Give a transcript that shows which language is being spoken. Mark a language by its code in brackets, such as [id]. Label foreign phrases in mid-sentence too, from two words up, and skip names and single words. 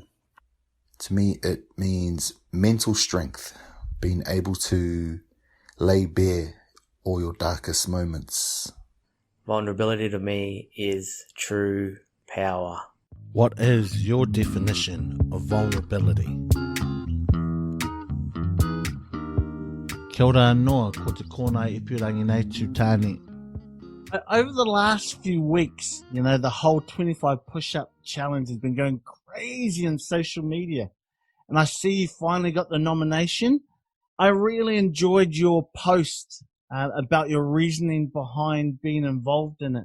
[en] To me, it means mental strength, being able to lay bare all your darkest moments. Vulnerability to me is true power. What is your definition of vulnerability? [mi] Kia ora noa, ko te kōna ipurangi nei tū tāne. [en] Over the last few weeks, the whole 25 push-up challenge has been going crazy on social media. And I see you finally got the nomination. I really enjoyed your post about your reasoning behind being involved in it.